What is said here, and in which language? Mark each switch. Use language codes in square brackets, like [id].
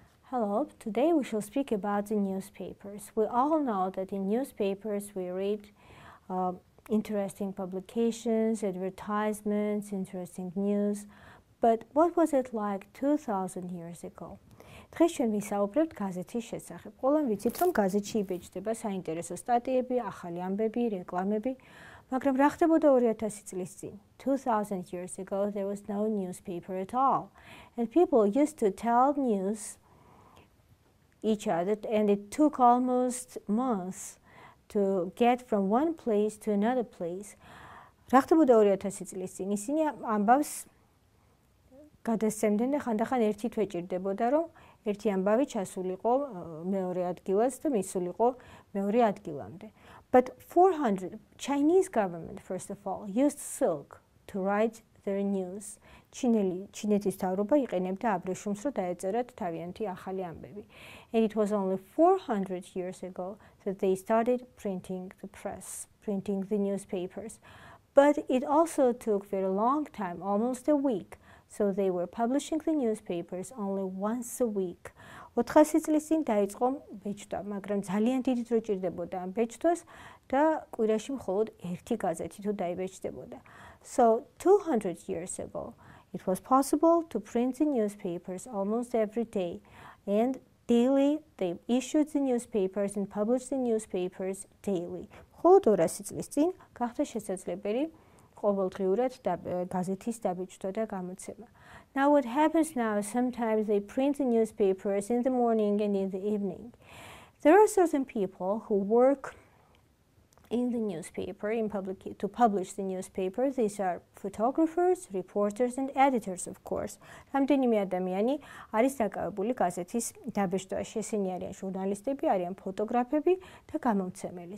[en] Hello, today we shall speak about the newspapers. We all know that in newspapers we read interesting publications, advertisements, interesting news. But what was it like 2000 years ago? [ka] დღეს ჩვენ ვისაუბრებთ გაზეთის შესახებ. ყველამ ვიცით, რომ გაზეთში იბეჭდება საინტერესო სტატიები, ახალი ამბები, რეკლამები, მაგრამ რა ხდებოდა 2000 წლის წინ? [en] 2000 years ago there was no newspaper at all. And people used to tell news each other, and it took almost months to get from one place to another place. [ka] რა ხდებოდა 2000 წლის წინ? ისინი ამბავს გადასცემდნენ და ხანდახან ერთი თვე ჭირდებოდა, რომ ერთი ამბავი ჩასულიყო მეორე ადგილას და მისულიყო მეორე ადგილამდე. [en] But 400 Chinese government first of all used silk to write their news. [ka] ჩინეთის მთავრობა იყენებდა აბრეშუმს, რომ დაეწერათ თავიანთი ახალი ამბები. [en] And it was only 400 years ago that they started printing the press, printing the newspapers. But it also took very long time, almost a week. So they were publishing the newspapers only once a week. [ka] 400 წლის წინ დაიწყო ბეჭდვა, მაგრამ ძალიან დიდი დრო ჭირდებოდა ამ ბეჭდვას და კვირაში მხოლოდ ერთი გაზეთი თუ დაიბეჭდებოდა. [en] So 200 years ago, it was possible to print the newspapers almost every day. And daily, they issued the newspapers and published the newspapers daily. [ka] მხოლოდ 200 წლის წინ გახდა შესაძლებელი ყოველდღიურად გაზეთის დაბეჭდვა და გამოცემა. [en] Now what happens now is sometimes they print the newspapers in the morning and in the evening. There are certain people who work in the newspaper to publish the newspaper. These are photographers, reporters and editors, of course. [ka] რამდენიმე ადამიანი არის დაკავებული გაზეთის დაბეჭდვაში. ესენი არიან ჟურნალისტები, არიან ფოტოგრაფები და გამომცემელი.